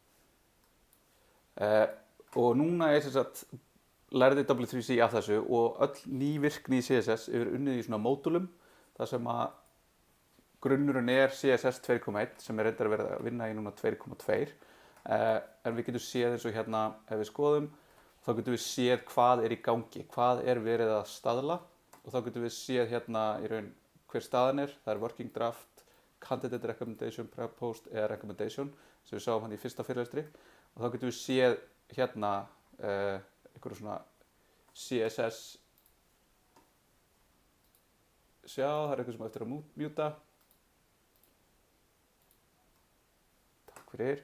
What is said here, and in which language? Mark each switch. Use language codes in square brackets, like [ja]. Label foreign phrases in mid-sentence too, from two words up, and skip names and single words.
[is] Og núna lærði W3C af þessu og öll ný virkni í CSS er unnið í svona módulum þar sem grunnurinn er CSS 2.1 sem er reyndar að vera að vinna í núna 2.2 en við getum séð eins og hérna ef við skoðum þá getum við séð hvað er í gangi, hvað er verið að staðla og þá getum við séð hérna í raun hver staðan er, það er [en] working draft, candidate recommendation, proposed [is] eða recommendation sem við sáum hann í fyrsta fyrirlestri. Og þá getum við séð hérna einhverju svona CSS, það er eitthvað sem eftir að mjúta. Takk fyrir.